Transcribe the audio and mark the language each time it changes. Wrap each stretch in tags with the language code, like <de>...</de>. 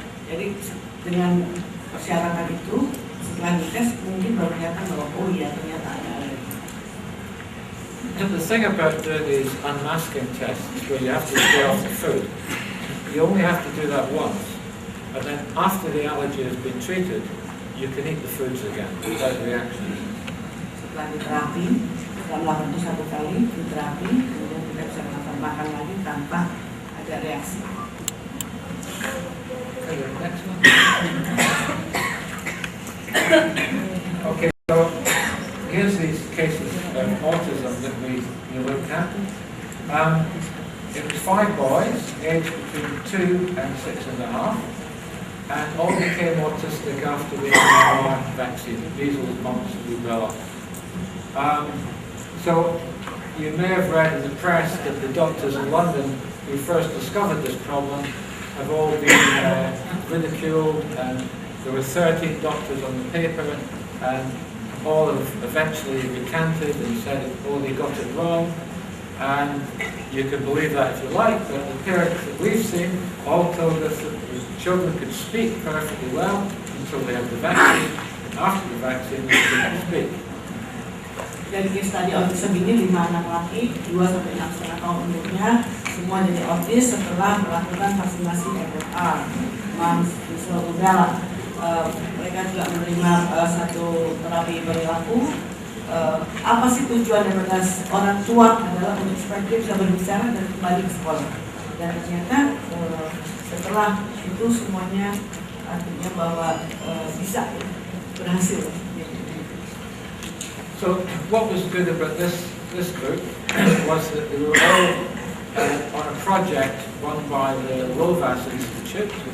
<id>Jadi dengan persyaratan itu, setelah dites mungkin baru kelihatan bahwa oh iya ternyata ada alergi.</id> <en>And the thing about doing these unmasking tests, where you have to stay off the food, you only have to do that once, and then after the allergy has been treated, you can eat the foods again without reactions.</en> <id>Setelah diterapi, setelah melakukan itu 1 kali diterapi, kemudian kita bisa makan lagi tanpa ada reaksi.</id> <en>Okay, next one. Okay, so here's these cases of autism that we looked at. It was 5 boys, aged between 2 and 6.5, and all became autistic after the MMR vaccine, measles, mumps, and rubella. So you may have read in the press that the doctors in London who first discovered this problem have all been ridiculed, and there were 13 doctors on the paper, and all have eventually recanted and said, oh, they got it wrong. And you can believe that if you like, but the parents that we've seen all told us that the children could speak perfectly well until they had the vaccine, and after the vaccine they couldn't speak.</en> <id>Dari case study autism ini 5 anak laki, 2 sampai 6,5 tahun umurnya, semua jadi autis setelah melakukan vaksinasi MMR, mumps, measles, rubella. Mereka juga menerima satu terapi perilaku. Apa sih tujuan daripada orang tua adalah untuk supaya dia bisa berbicara dan kembali ke sekolah. Dan ternyata setelah itu semuanya artinya bahwa bisa berhasil.</id> <en>So what was good about this group was that they were all on a project run by the Lovaas Institute.</en>